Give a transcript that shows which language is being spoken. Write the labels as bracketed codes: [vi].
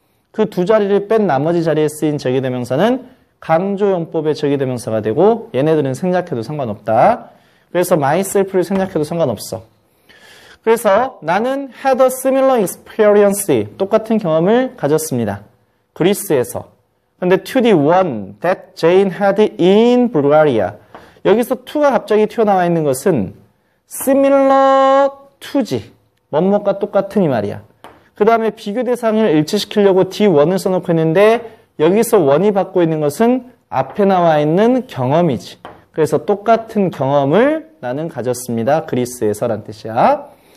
[ko] 그 두 자리를 뺀 나머지 자리에 쓰인 제기대명사는 강조용법의 제기대명사가 되고 얘네들은 생략해도 상관없다. 그래서 myself를 생략해도 상관없어. 그래서 나는 [en] had a similar experience, [ko] 똑같은 경험을 가졌습니다. 그리스에서. 근데 [en] to the one that Jane had in Bulgaria. [ko] 여기서 to가 갑자기 튀어나와 있는 것은 similar to지. 뭐뭐가 똑같은 이 말이야. 그 다음에 비교 대상을 일치시키려고 D1을 써놓고 있는데 여기서 원이 받고 있는 것은 앞에 나와 있는 경험이지. 그래서 똑같은 경험을 나는 가졌습니다. 그리스에서 란 뜻이야.